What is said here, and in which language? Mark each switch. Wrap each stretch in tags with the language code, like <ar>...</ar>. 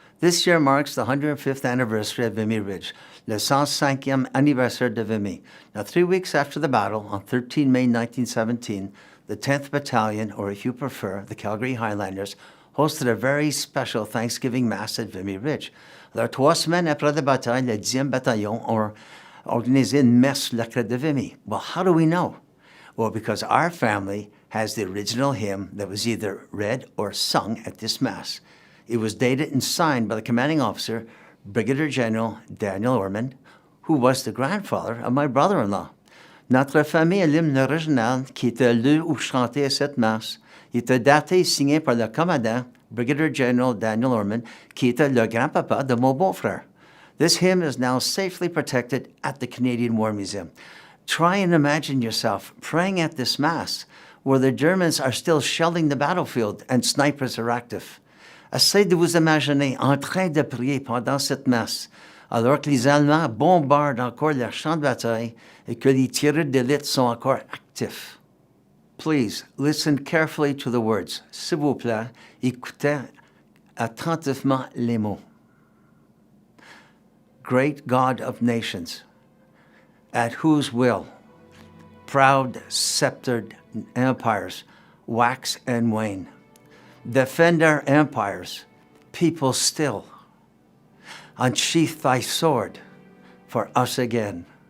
<en>This year marks the 105th anniversary of Vimy Ridge,</en> <fr>le 105e anniversaire de Vimy.</fr> <en>Now, 3 weeks after the battle, on 13 May 1917, the 10th Battalion, or if you prefer, the Calgary Highlanders, hosted a very special Thanksgiving Mass at Vimy Ridge.</en> <fr>Alors, 3 semaines après la bataille, le 10e Bataillon ont organisé une messe le Crête de Vimy.</fr> <en>Well, how do we know? Well, because our family has the original hymn that was either read or sung at this Mass. It was dated and signed by the commanding officer, Brigadier General Daniel Ormond, who was the grandfather of my brother-in-law.</en> <fr>Notre famille, l'hymne original qui était lu ou chanté à cette Masse, était daté et signé par le commandant, Brigadier General Daniel Ormond, qui était le grand-papa de mon beau-frère.</fr> <en>This hymn is now safely protected at the Canadian War Museum. Try and imagine yourself praying at this Mass where the Germans are still shelling the battlefield and snipers are active.</en> <fr>Essayez de vous imaginer en train de prier pendant cette messe, alors que les Allemands bombardent encore leurs champs de bataille et que les tireurs d'élite sont encore actifs.</fr> <en>Please listen carefully to the words.</en> <fr>S'il vous plaît, écoutez attentivement les mots.</fr> <en>Great God of nations, at whose will proud sceptered empires wax and wane. Defend our empires, people still. Unsheath thy sword for us again.</en>